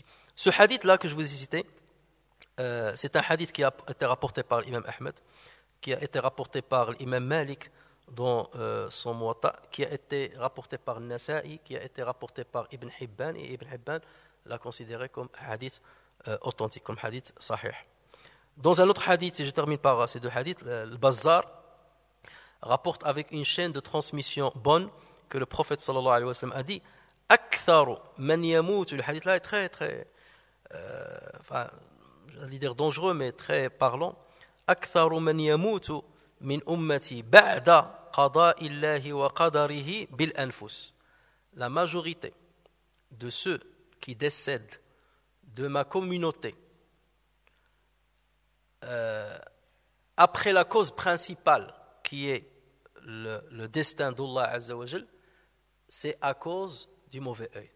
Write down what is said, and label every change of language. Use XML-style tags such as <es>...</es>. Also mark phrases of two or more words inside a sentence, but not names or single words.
<fr>Ce hadith là que je vous ai cité, c'est un hadith qui a été rapporté par l'imam Ahmed, qui a été rapporté par l'imam Malik, dans son Muwatta, qui a été rapporté par Nasa'i, qui a été rapporté par Ibn Hibban, et Ibn Hibban l'a considéré comme hadith authentique, comme</fr> <ar>حديث صحيح.</ar> <fr>Dans un autre hadith, et je termine par ces deux hadiths, le Bazzar rapporte avec une chaîne de transmission bonne que le prophète</fr> <ar>صلى الله عليه وسلم</ar> <fr>a dit</fr> <ar>أكثر من يموت.</ar> <fr>Le hadith là est très j'allais dire dangereux, mais très parlant.</fr> <ar>أكثر من يموت من أمتي بعد قضاء الله وقدره بالأنفس.</ar> <fr>La majorité de ceux qui décèdent de ma communauté après la cause principale qui est le destin d'Allah</fr> <ar>عز وجل,</ar> <fr>c'est à cause du mauvais œil.</fr>